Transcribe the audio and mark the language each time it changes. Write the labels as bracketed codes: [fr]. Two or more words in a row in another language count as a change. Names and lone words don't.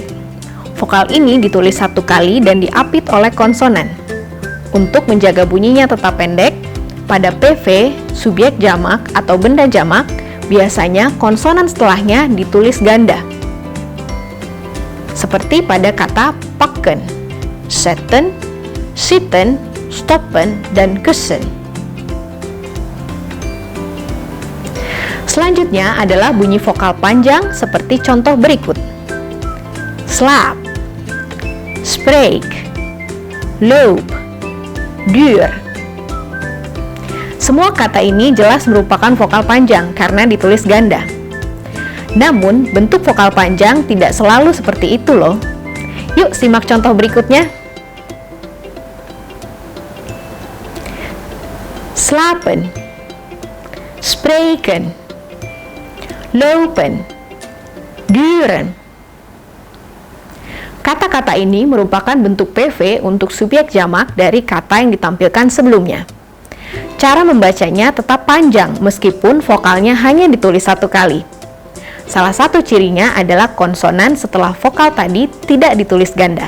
[id] Vokal ini ditulis satu kali dan diapit oleh konsonan. Untuk menjaga bunyinya tetap pendek, pada PV, subjek jamak atau benda jamak, biasanya konsonan setelahnya ditulis ganda. Seperti pada kata [nl] pakken, zetten, zitten, stoppen, [id] dan kussen. Selanjutnya adalah bunyi vokal panjang seperti contoh berikut. [nl] Slaap, spreek, loop, duur. [id] Semua kata ini jelas merupakan vokal panjang karena ditulis ganda. Namun, bentuk vokal panjang tidak selalu seperti itu loh. Yuk simak contoh berikutnya. [nl] slapen, spreken, lopen, duren. [id] Kata-kata ini merupakan bentuk PV untuk subjek jamak dari kata yang ditampilkan sebelumnya. Cara membacanya tetap panjang meskipun vokalnya hanya ditulis satu kali. Salah satu cirinya adalah konsonan setelah vokal tadi tidak ditulis ganda.